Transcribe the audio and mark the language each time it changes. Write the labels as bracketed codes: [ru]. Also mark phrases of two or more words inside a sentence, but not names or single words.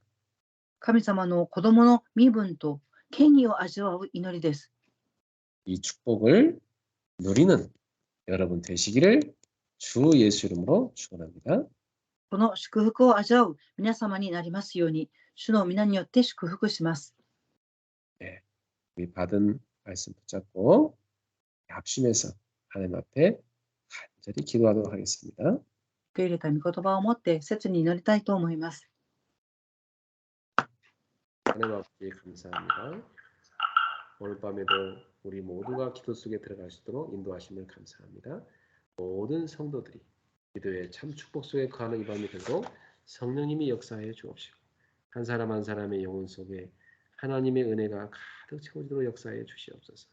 [ja] 神様の子供の身分と権威を味わう祈りです。 [ko] 이 축복을 누리는 여러분 되시기를 주 예수 이름으로 축원합니다. [ja] この祝福を味わう皆様になりますように、主の皆によって祝福します。 [ko] 우리 받은 말씀 붙잡고 합심해서 하나님 앞에 간절히 기도하도록 하겠습니다. [ja] 受け入れた御言葉を持って切に祈りたいと思います。 [ko] 하나님 아버지 감사합니다. 오늘 밤에도 우리 모두가 기도 속에 들어갈 수 있도록 인도하심을 감사합니다. 모든 성도들이 기도의 참 축복 속에 거하는 이 밤이 되도록 성령님이 역사하여 주옵시고 한 사람 한 사람의 영혼 속에 하나님의 은혜가 가득 채워지도록 역사하여 주시옵소서.